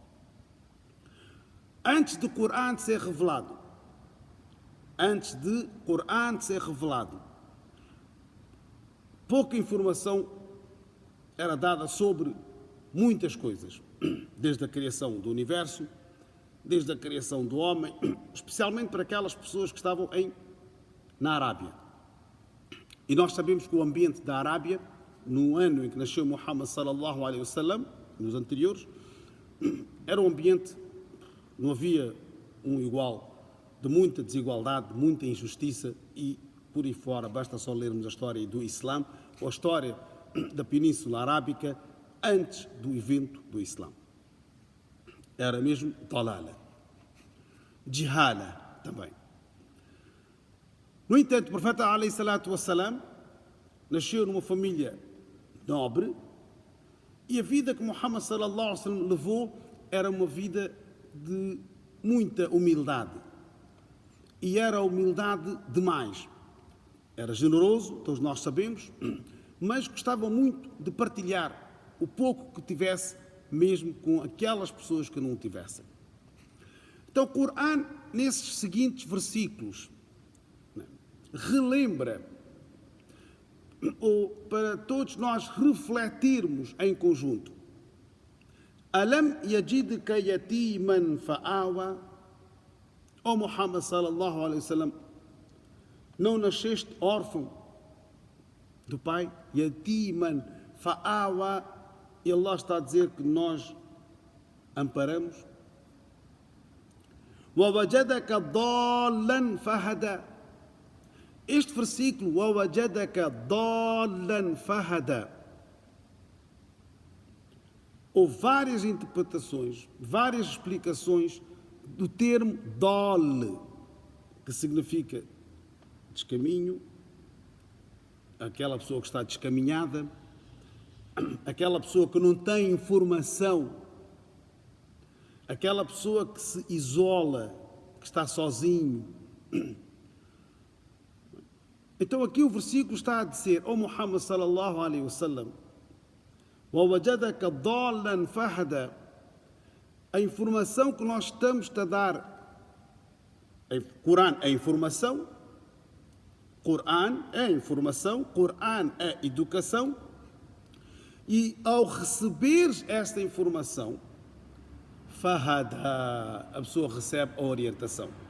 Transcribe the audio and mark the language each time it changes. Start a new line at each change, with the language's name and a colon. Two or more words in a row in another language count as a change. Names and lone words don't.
Portuguese: Antes do Corão ser revelado, pouca informação era dada sobre muitas coisas, desde a criação do universo, desde a criação do homem, especialmente para aquelas pessoas que estavam na Arábia. E nós sabemos que o ambiente da Arábia, no ano em que nasceu Muhammad
Arabic: صلى الله عليه وسلم,
Portuguese: nos anteriores, era um ambiente, não havia um igual, de muita desigualdade, de muita injustiça e por aí fora. Basta só lermos a história do Islã ou a história da Península Arábica antes do evento do Islã. Era mesmo dalala, jihala também. No entanto, o profeta
Arabic: عليه الصلاة والسلام
Portuguese: nasceu numa família nobre e a vida que Muhammad
Arabic: صلى الله عليه وسلم
Portuguese: levou era uma vida de muita humildade. E era humildade demais. Era generoso, todos nós sabemos, mas gostava muito de partilhar o pouco que tivesse, mesmo com aquelas pessoas que não o tivessem. Então o Corão, nesses seguintes versículos, relembra, ou para todos nós refletirmos em conjunto,
Arabic: ألم يجدك يتيما فآوى, ó Muhammad صلى الله عليه وسلم,
Portuguese: não nasceste órfão do pai?
Arabic: يتيما فآوى,
Portuguese: e Allah está a dizer que nós amparamos.
Arabic: ووجدك ضالا فهدى.
Portuguese: Este versículo,
Arabic: ووجدك ضالا فهدى,
Portuguese: houve várias interpretações, várias explicações do termo dal, que significa descaminho, aquela pessoa que está descaminhada, aquela pessoa que não tem informação, aquela pessoa que se isola, que está sozinho. Então aqui o versículo está a dizer, ó Muhammad
Arabic: صلى الله عليه وسلم, وَوَجَدَكَ ضَالًّا فَهَدًا,
Portuguese: a informação que nós estamos a dar, Corão é informação, Corão é informação, Corão é educação, e ao receber esta informação, fahada, a pessoa recebe a orientação.